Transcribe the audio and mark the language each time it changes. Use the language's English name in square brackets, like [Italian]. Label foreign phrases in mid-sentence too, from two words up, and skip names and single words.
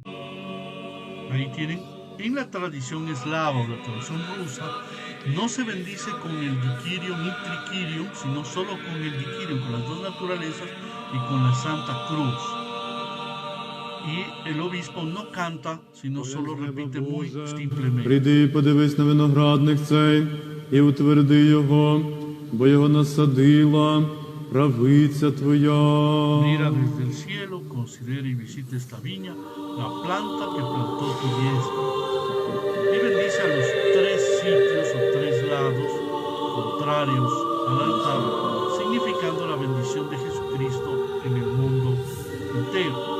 [Spanish] Ahí tienen, en la tradición eslava o la tradición rusa, no se bendice con el diquirium y triquirium, sino solo con el diquirium, con las dos naturalezas y con la Santa Cruz. Y el obispo no canta, sino solo repite muy simplemente. [Ukrainian] Прийди і подивись на виноградник цей, і утверди його, бо його насадила правиця твоя. [Spanish] Mira desde el cielo, considera y visita esta viña, la planta que plantó tu diestra. Y bendice a los 3 sitios o 3 lados contrarios al altar, significando la bendición de Jesucristo en el mundo entero.